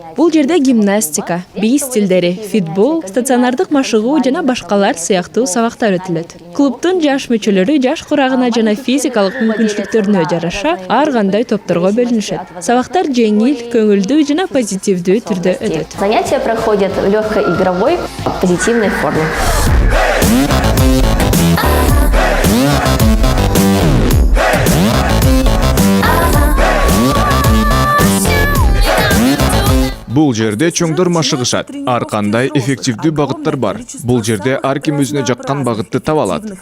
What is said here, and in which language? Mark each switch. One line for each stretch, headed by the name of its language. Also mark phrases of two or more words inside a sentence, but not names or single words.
Kyrgyz: Бул жерде гимнастика, бий стилдери, футбол, стационардык машыгуу жана башкалар сыяктуу сабактар өтүлөт. Клубтун жаш мүчөлөрү жаш курагына жана физикалык мүмкүнчүлүктөрүнө жараша ар кандай топторго бөлүнүшөт. Сабактар жеңил, көңүлдүү жана позитивдүү түрдө өтөт.
Russian: Занятия проходят в легкой игровой, позитивной форме.
Kyrgyz: Бул жерде чоңдор машыгышат. Ар кандай эффективдүү багыттар бар. Бул жерде ар ким өзүнө жаккан багытты таба алат.